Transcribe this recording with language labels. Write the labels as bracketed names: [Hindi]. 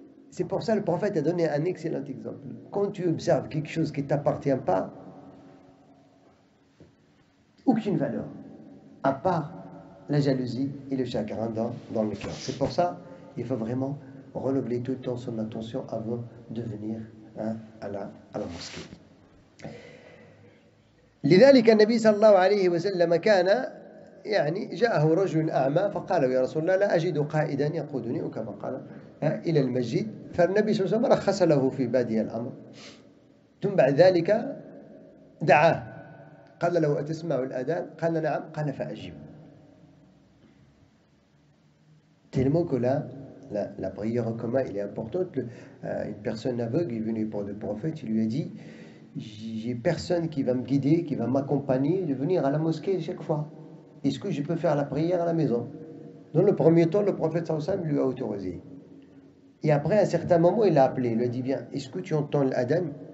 [French] C'est pour ça que le prophète a donné un excellent exemple. Quand tu observes quelque chose qui ne t'appartient pas, aucune valeur, à part la jalousie et le chagrin dans le cœur. C'est pour ça qu'il faut vraiment renouveler tout le temps son attention avant de venir à la mosquée. [Arabic] لذلك النبي صلى الله عليه وسلم كان جاءه رجل أعمى فقال يا رسول الله لا أجد قائدا يقودني وكما قال إلى المسجد فالنبي صلى الله عليه وسلم رخص له في بادئ الأمر ثم بعد ذلك دعاه قال له أتسمع الأذان قال نعم قال فأجب [French] tellement que la prière en commun elle est importante. Une personne aveugle est venue pour le prophète, il lui a dit j'ai personne qui va me guider, qui va m'accompagner de venir à la mosquée chaque fois. Est-ce que je peux faire la prière à la maison? Dans le premier temps, le prophète sallallahu alayhi wa sallam lui a autorisé. Et après, à un certain moment, il l'a appelé. Il lui a dit, bien, est-ce que tu entends l'adhan?